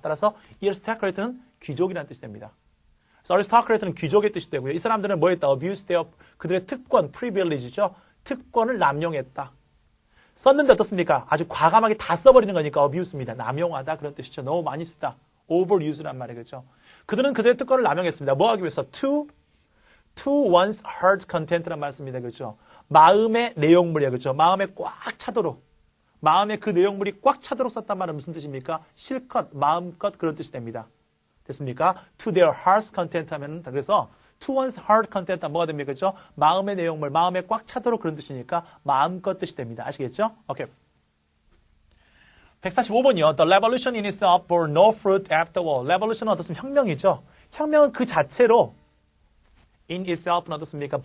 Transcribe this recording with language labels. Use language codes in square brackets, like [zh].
[ko] 따라서 이 아리스토크레트는 귀족이라는 뜻이 됩니다. 그래서 아리스토크레트는 귀족의 뜻이 되고요. 이 사람들은 뭐 했다? abuse their, 그들의 특권, privilege죠. 특권을 남용했다. 썼는데 어떻습니까? 아주 과감하게 다 써버리는 거니까 abuse입니다. 남용하다 그런 뜻이죠. 너무 많이 쓰다. overuse란 말이겠죠. 그들은 그들의 특권을 남용했습니다. 뭐 하기 위해서? [en] to one's heart content란 [ko] 말씀입니다. 그렇죠? 마음의 내용물이야. 그렇죠? 마음에 꽉 차도록. 마음에 그 내용물이 꽉 차도록 썼단 말은 무슨 뜻입니까? 실컷, 마음껏 그런 뜻이 됩니다. 됐습니까? [en] To their heart's content [ko] 하면, 그래서 [en] to one's heart content [ko] 뭐가 됩니까? 그렇죠? 마음의 내용물, 마음에 꽉 차도록 그런 뜻이니까 마음껏 뜻이 됩니다. 아시겠죠? 오케이. 145번이요. [en] The revolution in itself bore no fruit after all. [ko] revolution은 어떻습니까? 혁명이죠. 혁명은 그 자체로 in itself는 어떻습니까?